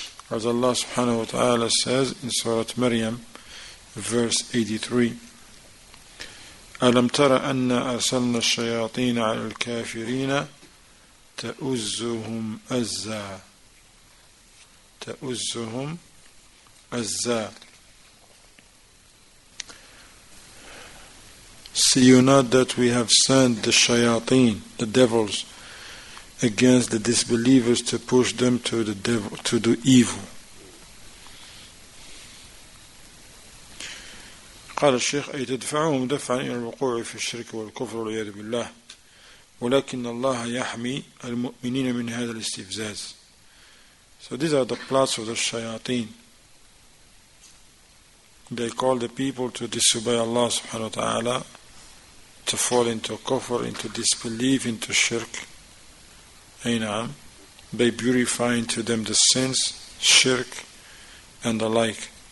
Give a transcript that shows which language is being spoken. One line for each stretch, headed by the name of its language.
English: As Allah subhanahu wa ta'ala says in Surah Maryam, verse 83,
Arabic: أَلَمْ تَرَ أَنَّا أَرْسَلْنَا الشَّيَاطِينَ عَلَى الْكَافِرِينَ تَؤُزُّهُمْ أَزَّا.
English: See you not that we have sent the Shayateen, the devils, against the disbelievers to push them to the devil, to do evil.
Arabic: قال الشيخ أي تدفعهم دفعا إلى الوقوع في الشرك والكفر والعياذ بالله ولكن الله يحمي المؤمنين من هذا الاستفزاز.
English: So these are the plots of the Shayateen. They call the people to disobey Allah subhanahu wa ta'ala, to fall into kufr, into disbelief, into shirk. By purifying to them the sins, shirk, and the like.